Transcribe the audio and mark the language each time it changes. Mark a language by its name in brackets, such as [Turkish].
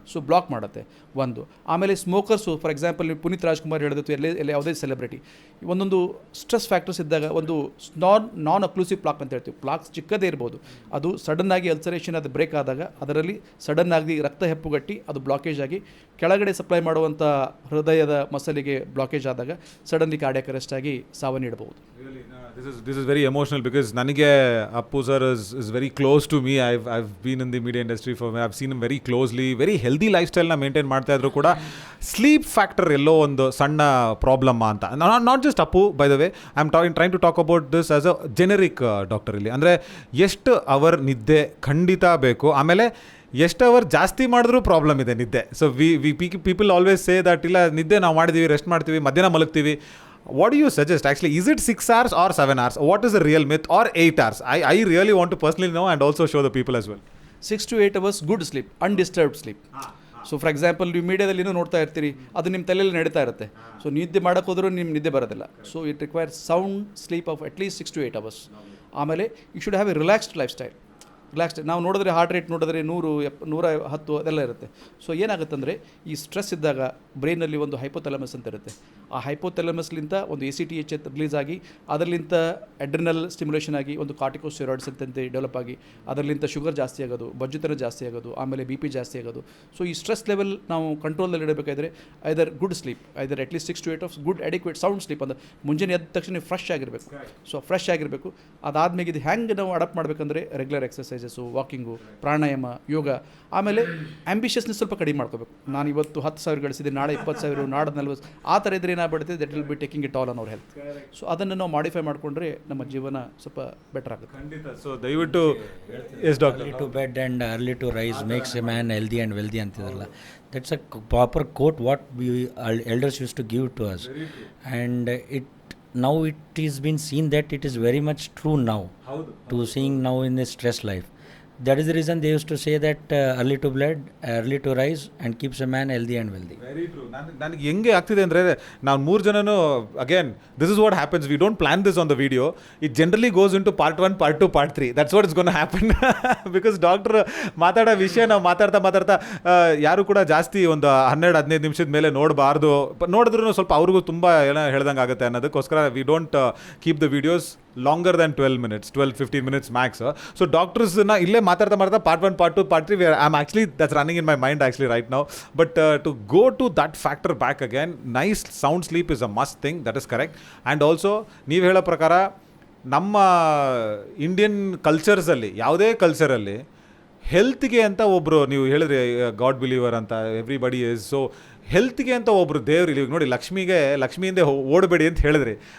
[Kannada] So block ಮಾಡುತ್ತೆ ಒಂದು. ಆಮೇಲೆ ಸ್ಮೋಕರ್ಸು, ಫಾರ್ ಎಕ್ಸಾಂಪಲ್ ನೀವು ಪುನೀತ್ ರಾಜ್ಕುಮಾರ್ ಹೇಳಿದ್ದು, ಎಲ್ಲ ಯಾವುದೇ ಸೆಲೆಬ್ರಿಟಿ ಒಂದೊಂದು ಸ್ಟ್ರೆಸ್ ಫ್ಯಾಕ್ಟರ್ಸ್ ಇದ್ದಾಗ ಒಂದು ನಾನ್ ಅಕ್ಲೂಸಿವ್ ಪ್ಲಾಕ್ ಅಂತ ಹೇಳ್ತೀವಿ. ಪ್ಲಾಕ್ಸ್ ಚಿಕ್ಕದೇ ಇರ್ಬೋದು, ಅದು ಸಡನ್ನಾಗಿ ಅಲ್ಸರೇಷನ್ ಅದು ಬ್ರೇಕ್ ಆದಾಗ ಅದರಲ್ಲಿ ಸಡನ್ನಾಗಿ ರಕ್ತ ಹೆಪ್ಪುಗಟ್ಟಿ ಅದು ಬ್ಲಾಕೇಜ್ ಆಗಿ ಕೆಳಗಡೆ ಸಪ್ಲೈ ಮಾಡುವಂಥ ಹೃದಯದ ಮಸಲಿಗೆ ಬ್ಲಾಕೇಜ್ ಆದಾಗ ಸಡನ್ಲಿ ಕಾರ್ಡಿಯಾಕ್ ಅರೆಸ್ಟ್ ಆಗಿ ಸಾವನ್ನೀಡಬಹುದು. [English] This is very emotional because [Kannada] ನನಗೆ Appu sir [English] is very close to me. I've been in the media industry for, I've seen him very closely. Very healthy lifestyle [Kannada] ನ maintain ಮಾಡ್ತಾ ಇದ್ರು ಕೂಡ sleep factor ಎಲ್ಲೋ ಒಂದು ಸಣ್ಣ problem ಅಂತ. [English] not just ಅಪ್ಪು, by the way I am trying to talk about this as a generic doctor [Kannada] ಇಲ್ಲಿ. ಅಂದರೆ ಎಷ್ಟು ಅವರ್ ನಿದ್ದೆ ಖಂಡಿತ ಬೇಕು, ಆಮೇಲೆ ಎಷ್ಟು ಅವರ್ ಜಾಸ್ತಿ ಮಾಡಿದ್ರೂ ಪ್ರಾಬ್ಲಮ್ ಇದೆ ನಿದ್ದೆ. [English] so people always say that [Kannada] ಇಲ್ಲ ನಿದ್ದೆ ನಾವು ಮಾಡಿದ್ದೀವಿ, ರೆಸ್ಟ್ ಮಾಡ್ತೀವಿ, ಮಧ್ಯಾಹ್ನ ಮಲಗ್ತೀವಿ. [English] What do you suggest actually? Is it 6 hours or 7 hours? What is the real myth? Or 8 hours? I really want to personally know and also show the people as well. 6 to 8 hours good sleep, undisturbed sleep. [Kannada] So for example ನೀವು ಮೀಡಿಯಾದಲ್ಲಿ ಏನೋ ನೋಡ್ತಾ ಇರ್ತೀರಿ, ಅದು ನಿಮ್ಮ ತಲೆಯಲ್ಲಿ ನಡೀತಾ ಇರುತ್ತೆ. ಸೊ ನಿದ್ದೆ ಮಾಡೋಕೆ ಹೋದ್ರೂ ನಿಮ್ಮ ನಿದ್ದೆ ಬರೋದಿಲ್ಲ. [English] So it requires sound sleep of at least 6 to 8 hours. [Kannada] ಆಮೇಲೆ [English] You should have a relaxed lifestyle. [Kannada] ನಾವು ನೋಡಿದ್ರೆ ಹಾರ್ಟ್ ರೇಟ್ ನೋಡಿದ್ರೆ 100, 110 ಅದೆಲ್ಲ ಇರುತ್ತೆ. ಸೊ ಏನಾಗುತ್ತಂದರೆ ಈ ಸ್ಟ್ರೆಸ್ ಇದ್ದಾಗ ಬ್ರೈನಲ್ಲಿ ಒಂದು ಹೈಪೋಥಾಲಮಸ್ ಅಂತ ಇರುತ್ತೆ. ಆ ಹೈಪೋಥಾಲಮಸ್ಲಿಂದ ಒಂದು ACTH ರಿಲೀಸ್ ಆಗಿ ಅದರಲ್ಲಿಂದ ಅಡ್ರಿನಲ್ ಸ್ಟಿಮ್ಯುಲೇಷನ್ ಆಗಿ ಒಂದು ಕಾರ್ಟಿಕೋಸ್ಟೆರಾಯ್ಡ್ಸ್ ಅಂತಂತೆ ಡೆವಲಪ್ ಆಗಿ ಅದರಲ್ಲಿಂದ ಶುಗರ್ ಜಾಸ್ತಿ ಆಗೋದು, ಬೊಜ್ಜುತನ ಜಾಸ್ತಿ ಆಗೋದು, ಆಮೇಲೆ BP ಜಾಸ್ತಿ ಆಗೋದು. ಸೊ ಈ ಸ್ಟ್ರೆಸ್ ಲೆವೆಲ್ ನಾವು ಕಂಟ್ರೋಲಲ್ಲಿ ಇಡಬೇಕಾದ್ರೆ [English] Either good sleep, either at least 6 to 8 hours good adequate sound sleep. [Kannada] ಅಂದರೆ ಮುಂಜಾನೆ ಎದ್ದ ತಕ್ಷಣ ನೀವು ಫ್ರೆಶ್ ಆಗಿರಬೇಕು. ಸೊ ಫ್ರೆಶ್ ಆಗಿರಬೇಕು. ಅದಾದಮೇಲೆ ಇದು ಹೆಂಗೆ ನಾವು ಅಡಾಪ್ಟ್ ಮಾಡಬೇಕಂದ್ರೆ ರೆಗ್ಯುಲರ್ ಎಕ್ಸಸೈಸಸ್ಸು, ವಾಕಿಂಗು, ಪ್ರಾಣಾಯಾಮ, ಯೋಗ. ಆಮೇಲೆ ಆಂಬಿಷಿಯಸ್ನೆಸ್ ಸ್ವಲ್ಪ ಕಡಿಮೆ ಮಾಡ್ಕೋಬೇಕು. ನಾನು ಇವತ್ತು 10,000 ಗಳಿಸಿದೆ, ನಾಳೆ 20,000, ನಾಳೆ 40, ಆ ಥರ ಇದ್ರೆ ಏನಾಗ್ಬಿಡುತ್ತೆ, [English] That will be taking it all on our health. [Kannada] So ಅದನ್ನು ನಾವು ಮಾಡಿಫೈ ಮಾಡಿಕೊಂಡ್ರೆ ನಮ್ಮ ಜೀವನ ಸ್ವಲ್ಪ ಬೆಟರ್ ಆಗುತ್ತೆ. ಖಂಡಿತ. ಸೊ ದಯವಿಟ್ಟು S doctor, [English] early to bed and early to rise makes a man healthy and wealthy [Kannada] ಅಂತಿದ್ರಲ್ಲ, [English] that's a proper quote what we elders used to give to us. And now it is been seen that it is very much true now to seeing now in the stress life. That is the reason they used to say that early to bed, early to rise and keeps a man healthy and wealthy. Very true. [Kannada] ನನಗೆ ಹೆಂಗೆ ಆಗ್ತಿದೆ ಅಂದರೆ, ನಾವು 3 ಜನನು [English] Again this is what happens, we don't plan this on the video. It generally goes into part 1, part 2, part 3. That's what is gonna happen. [Kannada] Because doctor ಮಾತಾಡೋ ವಿಷಯ ನಾವು ಮಾತಾಡ್ತಾ ಯಾರು ಕೂಡ ಜಾಸ್ತಿ ಒಂದು 12-15 ನಿಮಿಷದ ಮೇಲೆ ನೋಡಬಾರ್ದು. ನೋಡಿದ್ರೂ ಸ್ವಲ್ಪ ಅವ್ರಿಗೂ ತುಂಬ ಏನೋ ಹೇಳ್ದಂಗೆ ಆಗುತ್ತೆ ಅನ್ನೋದಕ್ಕೋಸ್ಕರ [English] We don't keep the videos longer than 12 minutes, 12-15 minutes max. So doctors [Kannada] na ille matarta [English] part 1, part 2, part 3, I'm actually, that's running in my mind actually right now. But to go to that factor back again, nice sound sleep is a must thing, that is correct. And also [Kannada] ನೀವು ಹೇಳೋ ಪ್ರಕಾರ ನಮ್ಮ Indian ಕಲ್ಚರ್ಸಲ್ಲಿ, ಯಾವುದೇ ಕಲ್ಚರಲ್ಲಿ ಹೆಲ್ತ್ಗೆ ಅಂತ ಒಬ್ಬರು, ನೀವು ಹೇಳಿದ್ರಿ god believer ಅಂತ, [English] Everybody is. [Kannada] ಸೊ ಹೆಲ್ತ್ಗೆ ಅಂತ ಒಬ್ಬರು ದೇವ್ರು ಇಲ್ಲಿ ನೋಡಿ, ಲಕ್ಷ್ಮಿ ಹಿಂದೆ ಓಡಬೇಡಿ ಅಂತ ಹೇಳಿದ್ರಿ.